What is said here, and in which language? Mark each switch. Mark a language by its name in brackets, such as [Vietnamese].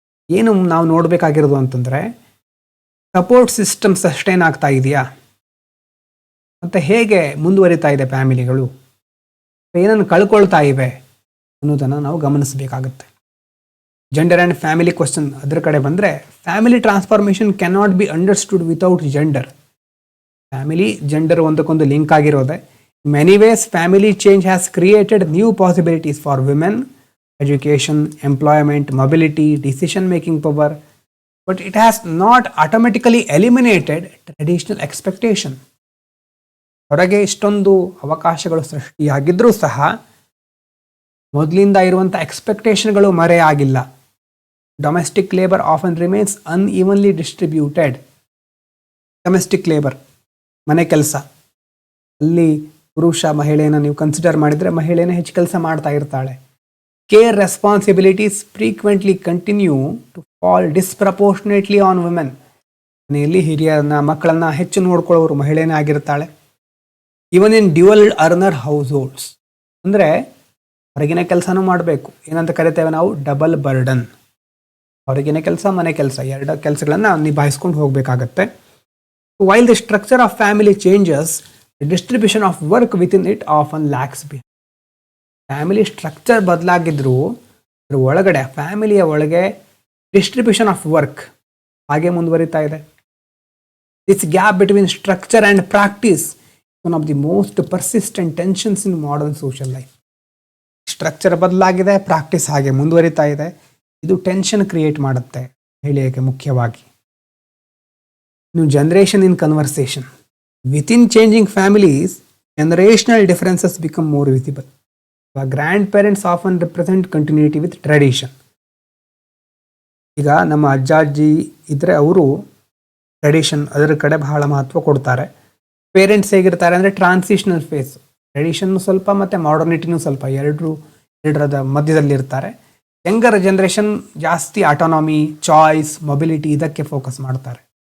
[Kannada] ಏನು ನಾವು ನೋಡಬೇಕಾಗಿರೋದು ಅಂತಂದರೆ ಸಪೋರ್ಟ್ ಸಿಸ್ಟಮ್ ಸಸ್ಟೈನ್ ಆಗ್ತಾ ಇದೆಯಾ, ಮತ್ತು ಹೇಗೆ ಮುಂದುವರಿತಾ ಇದೆ ಫ್ಯಾಮಿಲಿಗಳು, ಏನನ್ನು ಕಳ್ಕೊಳ್ತಾ ಇವೆ ಅನ್ನೋದನ್ನು ನಾವು ಗಮನಿಸಬೇಕಾಗುತ್ತೆ. [English] gender and family question [Kannada] ಅದರ ಕಡೆ ಬಂದರೆ, [English] Family transformation can not be understood without gender. [Kannada] Family gender ಒಂದಕ್ಕೊಂದು link ಆಗಿರೋದೆ. [English] Many ways family change has created new possibilities for women, education, employment, mobility, decision making power, but it has not automatically eliminated traditional expectation. [Kannada] ಹೊರಗೆ ಇಷ್ಟೊಂದು ಅವಕಾಶಗಳು ಸೃಷ್ಟಿಯಾಗಿದ್ರೂ ಸಹ ಮೊದಲಿಂದ ಇರುವಂಥ ಎಕ್ಸ್ಪೆಕ್ಟೇಷನ್ಗಳು ಮರೆಯಾಗಿಲ್ಲ. [English] Domestic labour often remains unevenly distributed. [Kannada] Domestic labour, ಮನೆ ಕೆಲಸ, ಅಲ್ಲಿ ಪುರುಷ ಮಹಿಳೆಯನ್ನು ನೀವು ಕನ್ಸಿಡರ್ ಮಾಡಿದರೆ ಮಹಿಳೆನೇ ಹೆಚ್ಚು ಕೆಲಸ ಮಾಡ್ತಾ ಇರ್ತಾಳೆ. [English] Care responsibilities frequently continue to fall disproportionately on women. [Kannada] ಮನೆಯಲ್ಲಿ ಹಿರಿಯರನ್ನ, ಮಕ್ಕಳನ್ನ ಹೆಚ್ಚು ನೋಡ್ಕೊಳ್ಳೋರು ಮಹಿಳೆನೇ ಆಗಿರ್ತಾಳೆ. [English] even in dual earner households, [Kannada] ಅಂದರೆ ಹೊರಗಿನ ಕೆಲಸನೂ ಮಾಡಬೇಕು, ಏನಂತ ಕರಿತೇವೆ ನಾವು, ಡಬಲ್ ಬರ್ಡನ್. ಹೊರಗಿನ ಕೆಲಸ, ಮನೆ ಕೆಲಸ, ಎರಡು ಕೆಲಸಗಳನ್ನು ನಿಭಾಯಿಸ್ಕೊಂಡು ಹೋಗಬೇಕಾಗತ್ತೆ. [English] While the structure of family changes, the distribution of work within it often lags behind. [Kannada] Family structure ಬದಲಾಗಿದ್ರು ಅದ್ರ ಒಳಗಡೆ ಫ್ಯಾಮಿಲಿಯ ಒಳಗೆ [English] distribution of work [Kannada] ಹಾಗೆ ಮುಂದುವರಿತಾ ಇದೆ. [English] This gap between structure and practice one of the most persistent tensions in modern social life. [Kannada] Structure ಬದಲಾಗಿದೆ, practice ಹಾಗೆ ಮುಂದುವರಿತಾ ಇದೆ. ಇದು ಟೆನ್ಷನ್ ಕ್ರಿಯೇಟ್ ಮಾಡುತ್ತೆ ಹೇಳಿಕೆ ಮುಖ್ಯವಾಗಿ. ಇನ್ನು [English] Generation in conversation. Within changing families generational differences become more visible. Grandparents often represent continuity with tradition. [Kannada] ಈಗ ನಮ್ಮ ಅಜ್ಜ ಅಜ್ಜಿ ಇದ್ರೆ ಅವರು ಟ್ರೆಡಿಷನ್ ಅದರ ಕಡೆ ಬಹಳ ಮಹತ್ವ ಕೊಡ್ತಾರೆ. ಪೇರೆಂಟ್ಸ್ ಹೇಗಿರ್ತಾರೆ ಅಂದರೆ ಟ್ರಾನ್ಸಿಷನಲ್ ಫೇಸ್, ಟ್ರೆಡಿಷನ್ನು ಸ್ವಲ್ಪ ಮತ್ತು ಮಾಡರ್ನಿಟಿನೂ ಸ್ವಲ್ಪ ಎರಡರದ ಮಧ್ಯದಲ್ಲಿರ್ತಾರೆ. [English] younger generation [Kannada] ಜಾಸ್ತಿ ಆಟೋನಾಮಿ, ಚಾಯ್ಸ್, ಮೊಬಿಲಿಟಿ ಇದಕ್ಕೆ ಫೋಕಸ್ ಮಾಡ್ತಾರೆ.